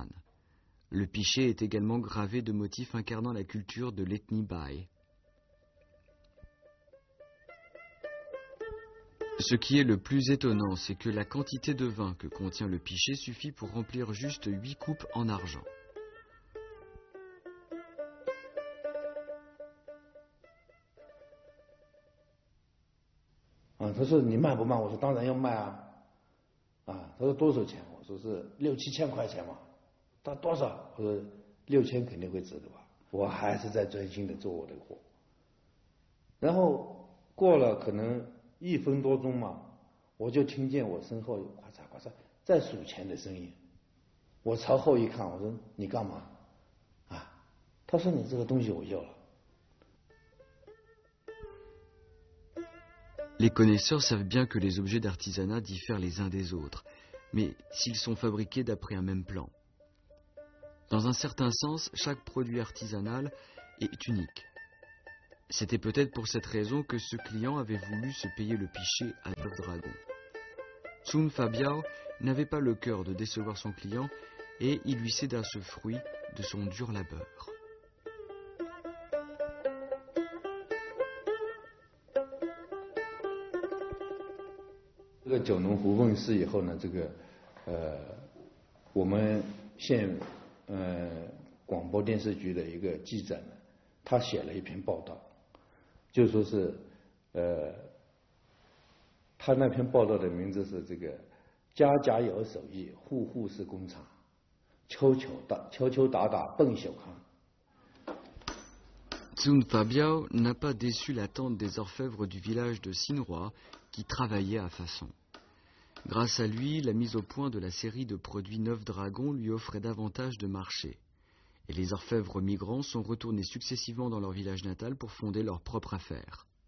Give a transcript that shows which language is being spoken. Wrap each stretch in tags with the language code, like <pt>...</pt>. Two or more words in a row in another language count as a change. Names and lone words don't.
<fr>Le pichet est également gravé de motifs incarnant la culture de l'ethnie Bai. Ce qui est le plus étonnant, c'est que la quantité de vin que contient le pichet suffit pour remplir juste 8 coupes en argent.</fr> <zh>他说你卖不卖？我说当然要卖他说多少钱？我说是6、7千块钱嘛。他多少？我说6000肯定会值的吧。我还是在专心的做我的活。然后过了可能1分多钟嘛，我就听见我身后有咔嚓咔嚓在数钱的声音。我朝后一看，我说你干嘛？他说你这个东西我要了。</zh> <fr>Les connaisseurs savent bien que les objets d'artisanat diffèrent les uns des autres, mais s'ils sont fabriqués d'après un même plan. Dans un certain sens, chaque produit artisanal est unique. C'était peut-être pour cette raison que ce client avait voulu se payer le pichet à 9 dragons. Tsun Fabiao n'avait pas le cœur de décevoir son client et il lui céda ce fruit de son dur labeur.</fr> <zh>这个九龙湖问世以后呢，我们县广播电视局的一个记者呢，他写了一篇报道，就说是他那篇报道的名字是这个家家有手艺，户户是工厂，敲敲打打奔小康。</zh> <fr>Tsun Fabiao n'a pas déçu l'attente des orfèvres du village de Sinroa qui travaillaient à façon. Grâce à lui, la mise au point de la série de produits 9 dragons lui offrait davantage de marché. Et les orfèvres migrants sont retournés successivement dans leur village natal pour fonder leur propre affaire.</fr>